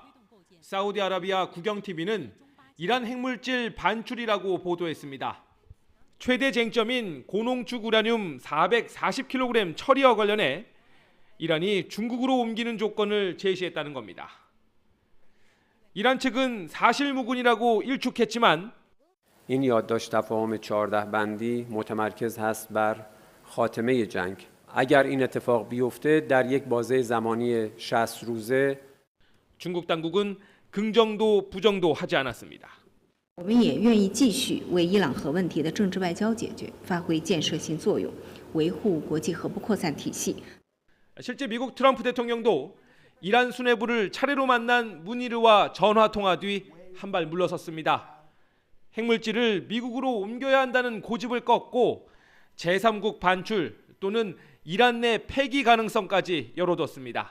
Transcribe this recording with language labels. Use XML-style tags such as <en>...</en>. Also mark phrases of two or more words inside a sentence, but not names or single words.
<ko>사우디아라비아 국영TV는 이란 핵물질 반출이라고 보도했습니다. 최대 쟁점인 고농축 우라늄 440kg 처리와 관련해 이란이 중국으로 옮기는 조건을 제시했다는 겁니다. 이란 측은 사실무근이라고 일축했지만</ko> <fa>این یادداشت تفاهم 14 بندی متمرکز هست بر خاتمه جنگ. اگر این اتفاق بیفته در یک بازه زمانی 60 روزه</fa> <ko>중국 당국은 긍정도 부정도 하지 않았습니다.</ko> <zh>我们也愿意继续为伊朗核问题的政治外交解决发挥建设性作用，维护国际核不扩散体系。</zh> <ko>실제 미국 트럼프 대통령도 이란 수뇌부를 차례로 만난 무니르와 전화 통화 뒤 한 발 물러섰습니다. 핵물질을 미국으로 옮겨야 한다는 고집을 꺾고 제3국 반출 또는 이란 내 폐기 가능성까지 열어뒀습니다.</ko>